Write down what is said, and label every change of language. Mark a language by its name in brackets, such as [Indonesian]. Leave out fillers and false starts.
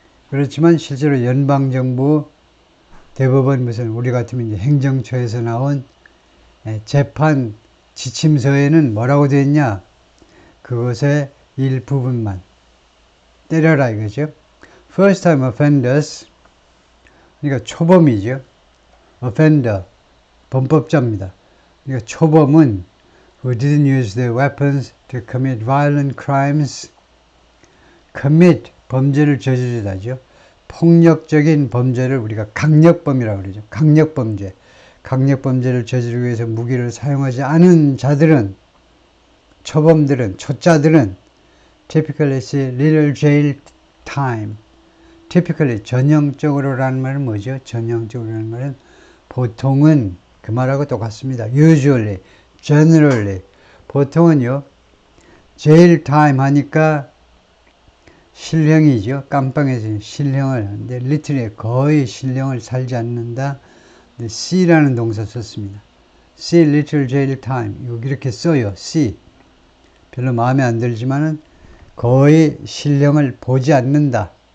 [Korean] 그렇지만 실제로 연방정부 대법원 무슨 우리 같으면 이제 행정처에서 나온 재판 지침서에는 뭐라고 되어 있냐? 그것의 일부분만 때려라 이거죠. [English] First time offenders [Korean] 그러니까 초범이죠. offender 범법자입니다. 그러니까 초범은 [English] who didn't use their weapons to commit violent crimes commit [Korean] 범죄를 저지르다죠. 폭력적인 범죄를 우리가 강력범이라고 그러죠. 강력범죄를 저지르기 위해서 무기를 사용하지 않은 자들은 초자들은 [English] typically see little jail time. [Korean] typically 전형적으로라는 말은 뭐죠? 전형적으로라는 말은 보통은 그 말하고 똑같습니다. [English] usually, generally [Korean] 보통은요. jail time 하니까 실형이죠. 깜빵에서 실형을 하는데 literally 거의 실형을 살지 않는다. C라는 동사 썼습니다. [English] See little jail time. [Korean] 이렇게 써요. See. 별로 마음에 안 들지만은 거의 실형을 보지 않는다.